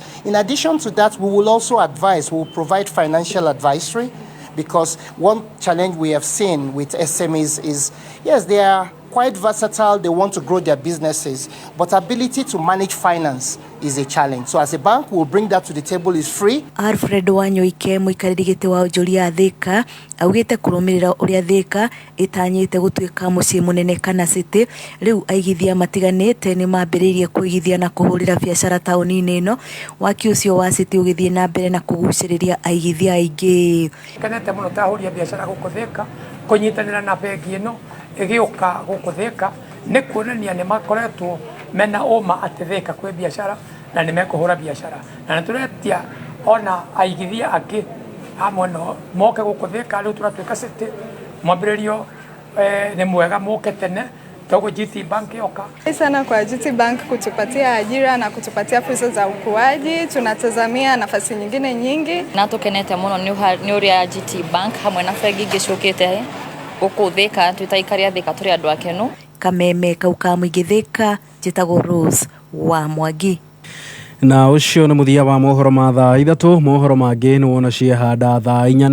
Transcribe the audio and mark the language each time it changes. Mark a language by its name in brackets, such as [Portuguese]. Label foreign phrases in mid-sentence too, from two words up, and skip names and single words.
[English] In addition to that, we will also advise, we will provide financial advisory, because one challenge we have seen with SMEs is, yes, they are quite versatile, they want to grow their businesses, but ability to manage finance is a challenge. So as a bank, we'll bring that to the table, is free. [Kikuyu] Alfred Wanyoike muikariri gĩtĩ wa onjoria Thika augite kũrũmĩrĩra ũrĩa Thika ĩtanyĩte gũtuĩka mũciĩ mũnene kana city rĩu aigithia matiganĩte nĩ mambĩrĩirie kũigithia na kũhũrĩra biacara taũni-inĩ ĩno. Waki ũcio wa city ũgĩthiĩ na mbere na kũgucĩrĩria aigithia aingĩ. Kanete mũno tahũria biacara gũkũ Thika kũnyitanĩra na bengi ĩno ĩgĩũka gũkũ Thika nĩ kuonania nĩ makoretwo mena ũma atĩ Thika kwĩ biacara na nĩ mekũhũra biacara na nĩtũretia ona aigithia angĩ hamwe no moke gũkũ Thika rĩu tũratuĩka city mwambĩrĩrio nĩ mwega moke tene togo GT Bank yoka [Swahili] sana kwa GT Bank kutupatia ajira na kutupatia fursa za ukuaji. Tunatazamia nafasi nyingine nyingi [Kikuyu] na tukenete muno nĩ ũrĩa GT Bank hamwe na bengi ingĩcũkĩte gũkũ Thika twĩtaikaria Thika tũrĩ andũ akenu. Kameme kauka mũingĩ Thika njĩtagwo Rose wa Mwangi. Na ucio nĩ muthia wa mohoro ma thaa 3. Mohoro mangĩ nĩ wona ciehanda thaa 4.